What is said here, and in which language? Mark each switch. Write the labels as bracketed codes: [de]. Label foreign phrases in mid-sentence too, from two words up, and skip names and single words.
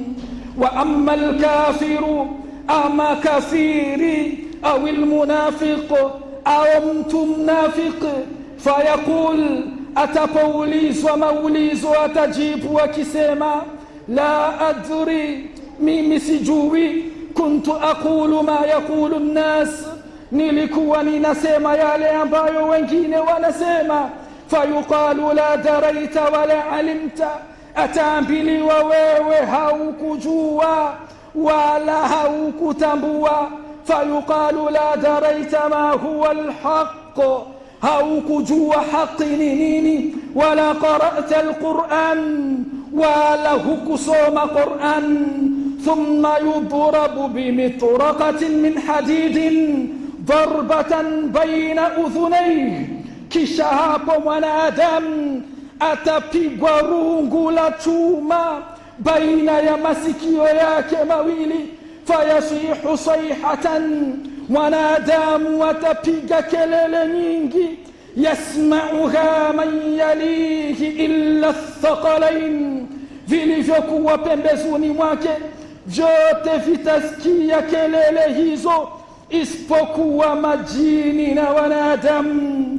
[ar] وأما الكافر, [sw] ama kafiri au almunafiq au mtu mnafiq, fayaqul, atapoulizwa maulizo atajibu akisema [ar] لا أدري, [sw] mimi sijui, [ar] كنت أقول ما يقول الناس, [sw] nilikuwa ninasema yale ambayo wengine wanasema. [ar] فيقال لا دريت ولا علمت, [sw] ataambiliwa wewe haukujua wala haukutambua. [ar] فيقال لا دريت ما هو الحق, [sw] haukujua haki ni nini, [ar] ولا قرأت القرآن, [sw] wala hukusoma Quran. [ar] ثم يضرب بمطرقة من حديد ضربة بين أذنيه, [sw] kisha hapo mwanadamu atapigwa rungu la chuma baina ya masikio yake mawili. [ar] فيصيح صيحة, [sw] mwanadamu atapiga kelele nyingi, [ar] يسمعها من يليه إلا الثقلين, [sw] vilivyokuwa pembezoni mwake vyote vitasikia kelele hizo isipokuwa majini na wanadamu.